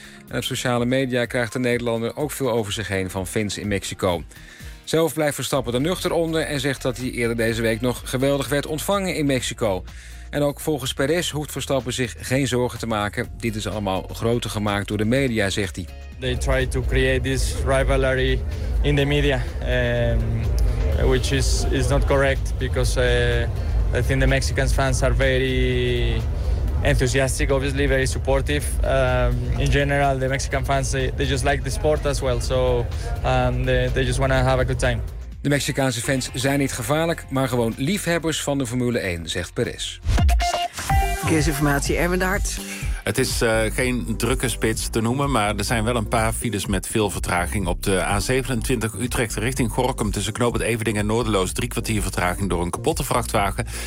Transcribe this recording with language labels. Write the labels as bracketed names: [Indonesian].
[Dutch] En op sociale media krijgt de Nederlander ook veel over zich heen van fans in Mexico. Zelf blijft Verstappen er nuchter onder en zegt dat hij eerder deze week nog geweldig werd ontvangen in Mexico. En ook volgens Perez hoeft Verstappen zich geen zorgen te maken. Dit is allemaal groter gemaakt door de media, zegt hij. [English] They try to create this rivalry in the media, which is not correct because I think the Mexican fans are very enthusiastic, obviously very supportive. In general, the Mexican fans they just like the sport as well, so they just want to have a good time. [Dutch] De Mexicaanse fans zijn niet gevaarlijk, maar gewoon liefhebbers van de Formule 1, zegt Perez. Verkeersinformatie, Erwin de Hart. Het is geen drukke spits te noemen, maar er zijn wel een paar files met veel vertraging. Op de A27 Utrecht richting Gorkum tussen Knoopend Evening en Noordeloos 3 kwartier vertraging door een kapotte vrachtwagen.